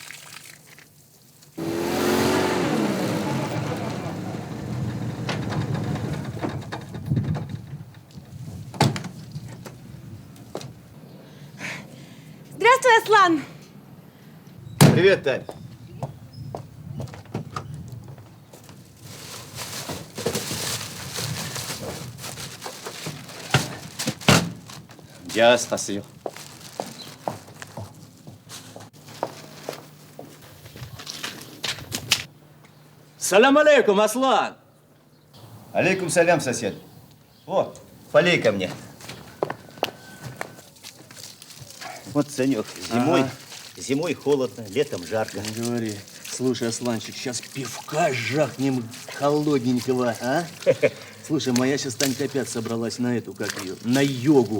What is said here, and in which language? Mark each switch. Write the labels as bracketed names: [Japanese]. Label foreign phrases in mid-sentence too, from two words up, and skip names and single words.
[Russian] Здравствуй, Аслан. Привет, Тань. Я спасибо. [Arabic] سلام عليكم, Аслан. عليكم سلام, [Russian] сосед. О, полей ко мне. Вот, Санек, зимой холодно, летом жарко. Не говори. Слушай, Асланчик, сейчас пивка жахнем холодненького, а? Слушай, моя сейчас Танька опять собралась на эту, как ее, на йогу.